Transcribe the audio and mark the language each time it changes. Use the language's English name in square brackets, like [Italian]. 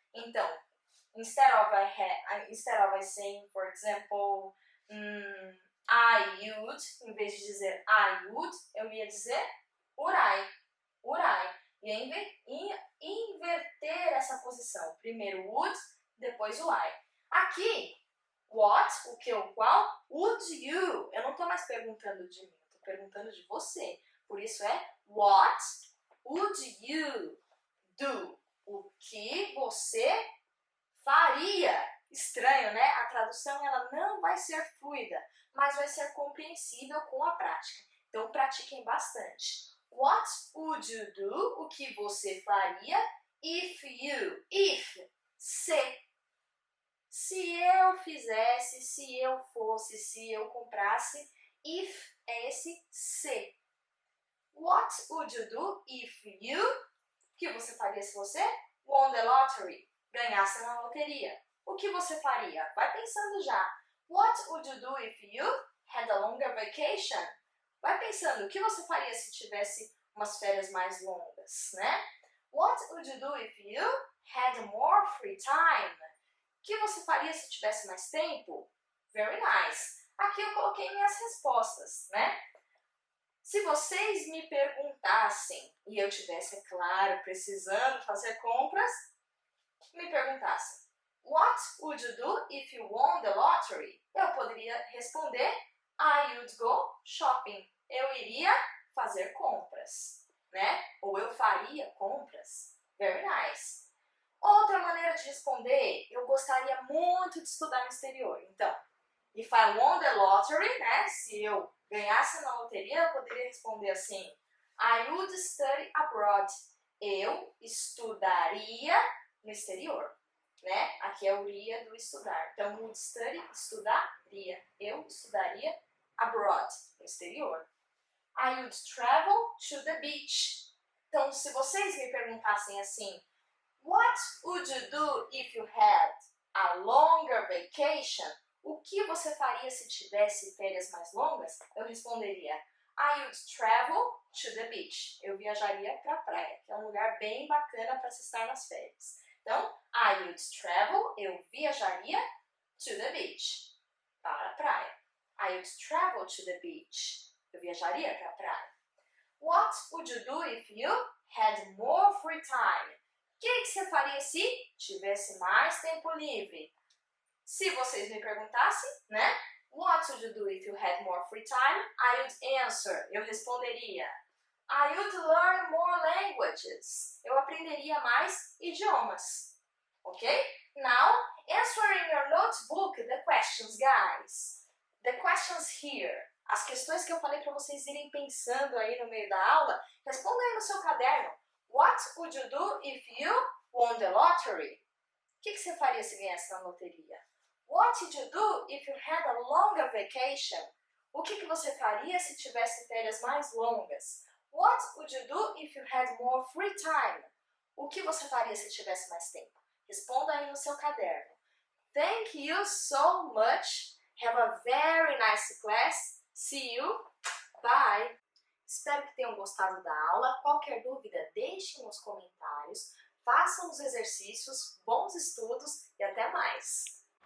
[Portuguese] Então, [English] instead of I saying, for example, I would, [Portuguese] em vez de dizer [English] I would, [Portuguese] eu ia dizer [English] would I. Would I. [Portuguese] E inverter essa posição. Primeiro would, depois o I. Aqui, what, o que, o qual, [English] would you. [Portuguese] Eu não estou mais perguntando de mim, estou perguntando de você. Por isso é [English] what would you do? [Portuguese] O que você faria? Estranho, né? A tradução ela não vai ser fluida, mas vai ser compreensível com a prática. Então, pratiquem bastante. [English] What would you do? [Portuguese] O que você faria? [English] If you. If. [Portuguese] Se eu fizesse, se eu fosse, se eu comprasse. [English] If [Portuguese] é esse se. [English] What would you do if you? [Portuguese] O que você faria se você [English] won the lottery? [Portuguese] Ganhasse na loteria. O que você faria? Vai pensando já. [English] What would you do if you had a longer vacation? [Portuguese] Vai pensando, o que você faria se tivesse umas férias mais longas, né? [English] What would you do if you had more free time? [Portuguese] O que você faria se tivesse mais tempo? [English] Very nice. [Portuguese] Aqui eu coloquei minhas respostas, né? Se vocês me perguntassem, e eu tivesse, é claro, precisando fazer compras, me perguntassem, [English] what would you do if you won the lottery? [Portuguese] Eu poderia responder, [English] I would go shopping. [Portuguese] iria fazer compras, né? Ou eu faria compras. [English] Very nice. [Portuguese] Outra maneira de responder, eu gostaria muito de estudar no exterior. [English] Então, if I won the lottery, né? [Portuguese] Se eu ganhasse na loteria, eu poderia responder assim: [English] I would study abroad. [Portuguese] Eu estudaria no exterior, né? Aqui é o iria do estudar. Então, [English] would study, [Portuguese] estudaria. Eu estudaria abroad, no exterior. [English] I would travel to the beach. [Portuguese] Então, se vocês me perguntassem assim, [English] what would you do if you had a longer vacation? [Portuguese] O que você faria se tivesse férias mais longas? Eu responderia, [English] I would travel to the beach. [Portuguese] Eu viajaria para a praia, que é um lugar bem bacana para se estar nas férias. Então, [English] I would travel, [Portuguese] eu viajaria [English] to the beach, [Portuguese] para a praia. [English] I would travel to the beach. [Portuguese] Eu viajaria para a praia. [English] What would you do if you had more free time? [Portuguese] O que você faria se tivesse mais tempo livre? Se vocês me perguntassem, né? [English] What would you do if you had more free time? I would answer. [Portuguese] Eu responderia. [English] I would learn more languages. [Portuguese] Eu aprenderia mais idiomas. [English] Ok? Now, answer in your notebook the questions, guys. The questions here. [Portuguese] As questões que eu falei para vocês irem pensando aí no meio da aula, responda aí no seu caderno. [English] What would you do if you won the lottery? [Portuguese] O que você faria se ganhasse na loteria? [English] What did you do if you had a longer vacation? [Portuguese] O que você faria se tivesse férias mais longas? [English] What would you do if you had more free time? [Portuguese] O que você faria se tivesse mais tempo? Responda aí no seu caderno. [English] Thank you so much. Have a very nice class. See you. Bye. [Portuguese] Espero que tenham gostado da aula. Qualquer dúvida, deixem nos comentários. Façam os exercícios, bons estudos e até mais!